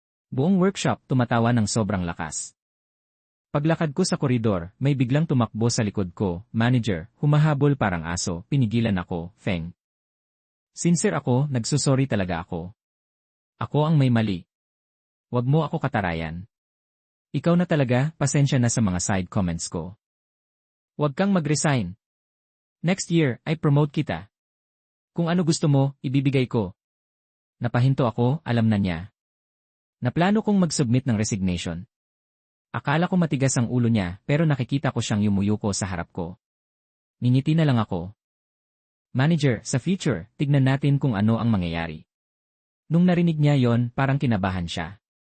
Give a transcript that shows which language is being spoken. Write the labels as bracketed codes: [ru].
[tl] Buong workshop tumatawa ng sobrang lakas. Paglakad ko sa koridor, may biglang tumakbo sa likod ko, manager, humahabol parang aso, pinigilan ako, Feng. Sincere ako, nagsusorry talaga ako. Ako ang may mali. Wag mo ako katarayan. Ikaw na talaga, pasensya na sa mga side comments ko. Wag kang mag-resign. [en] Next year, I promote kita. [tl] Kung ano gusto mo, ibibigay ko. Napahinto ako, alam na niya. Naplano kong mag-submit ng resignation. Akala ko matigas ang ulo niya, pero nakikita ko siyang yumuyuko sa harap ko. Ningiti na lang ako. Manager, sa future, tignan natin kung ano ang mangyayari. Nung narinig niya yon, parang kinabahan siya.